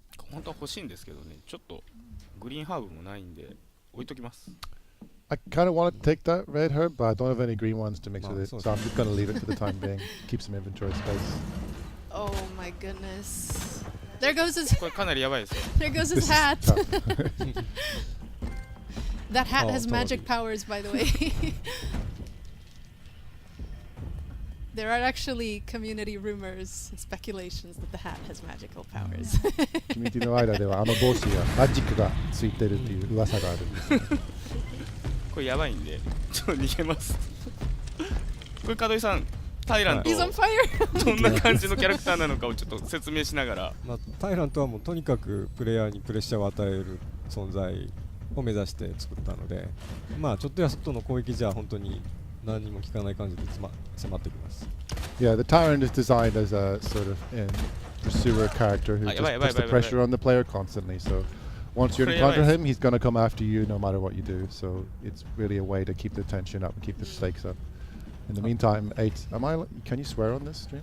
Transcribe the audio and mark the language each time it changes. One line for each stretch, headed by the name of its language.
Japanese: 本当は欲しいんですけどね、ちょっとグリーンハーブもないんで置いときます。
English: I kind of want to take that red herb, but I don't have any green ones to mix with it, so I'm just going to leave it for the time being. Keep some inventory space. Oh my goodness. There goes his
Japanese: これかなりやばいですよ。
English: There goes his hat. That hat has magic powers, by the way. There are actually community rumors and speculations that the hat has magical powers.
Japanese: コミュニティの間ではあの帽子がマジックがついてるっていう噂があるんです。これやばいんでちょっと逃げます。これ門井さん、タイラント
English: He's on fire.
Japanese: どんな感じのキャラクターなのかをちょっと説明しながら。タイラントはもうとにかくプレイヤーにプレッシャーを与える存在を目指して作ったので、ちょっとやそっとの攻撃じゃ本当に何にも効かない感じで迫ってきます。
English: Yeah, the tyrant is designed as a sort of pursuer character who just puts the pressure on the player constantly. So once you
Japanese: これやばい
English: encounter
Japanese: です
English: him, he's gonna come after you no matter what you do. So it's really a way to keep the tension up and keep the stakes up. In the meantime, 8. Can you swear on this stream?